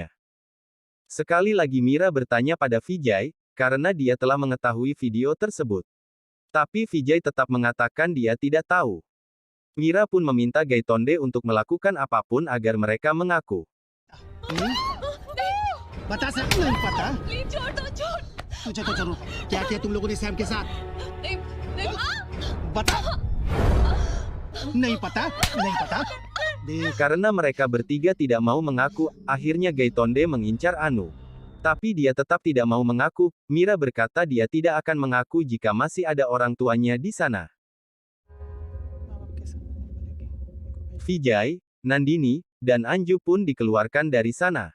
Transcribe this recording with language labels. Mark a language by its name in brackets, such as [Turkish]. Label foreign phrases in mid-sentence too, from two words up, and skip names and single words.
[Indonesian] Sekali lagi Mira bertanya pada Vijay, karena dia telah mengetahui video tersebut. Tapi Vijay tetap mengatakan dia tidak tahu. Mira pun meminta Gaitonde untuk melakukan apapun agar mereka mengaku. [Hindi] बता सकते नहीं पता प्लीज छोड़ दो छोड़ तुझे तो जरूर क्या किया तुम लोगों ने सैम के साथ नहीं नहीं बता नहीं पता नहीं पता [Indonesian] Karena mereka bertiga tidak mau mengaku, akhirnya Gaitonde mengincar Anu. Tapi dia tetap tidak mau mengaku. Mira berkata dia tidak akan mengaku jika masih ada orang tuanya di sana. Vijay, Nandini, dan Anju pun dikeluarkan dari sana.